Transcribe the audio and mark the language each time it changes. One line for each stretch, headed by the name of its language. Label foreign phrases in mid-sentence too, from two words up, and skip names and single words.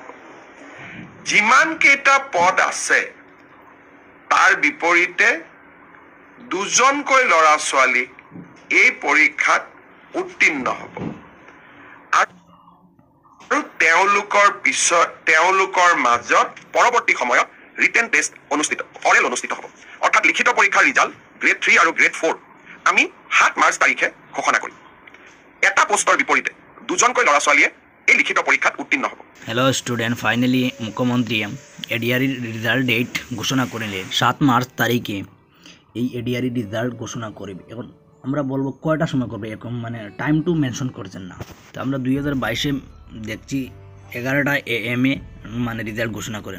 Assamese: যিমান কেইটা পদ আছে তাৰ বিপৰীতে 2জনকৈ ল'ৰা ছোৱালীক এই পৰীক্ষাত উত্তীৰ্ণ হ'ব আৰু তেওঁলোকৰ মাজত পৰৱৰ্তী সময়ত
English: written test oral
Assamese: অনুষ্ঠিত হ'ব। অৰ্থাৎ লিখিত পৰীক্ষাৰ
English: result grade
Assamese: 3 আৰু গ্ৰেড 4 আমি 7 মাৰ্চ তাৰিখে ঘোষণা কৰিম। এটা পোষ্টৰ বিপৰীতে 2জনকৈ ল'ৰা ছোৱালীয়ে এই লিখিত পৰীক্ষাত উত্তীৰ্ণ হ'ব।
English: Hello student,
Bangla: ফাইনালি মুখ্যমন্ত্রী এডিআরই রেজাল্ট ডেট ঘোষণা করলেন 7 মার্চ তারিখে। এই এডিআরই রেজাল্ট ঘোষণা করবে। এখন আমরা বলবো কয়টার সময় করবে, এরকম মানে
English: time to mention
Bangla: করছেন না। তো আমরা 2022-এ দেখছি 11টা AM মানে রেজাল্ট ঘোষণা করেন।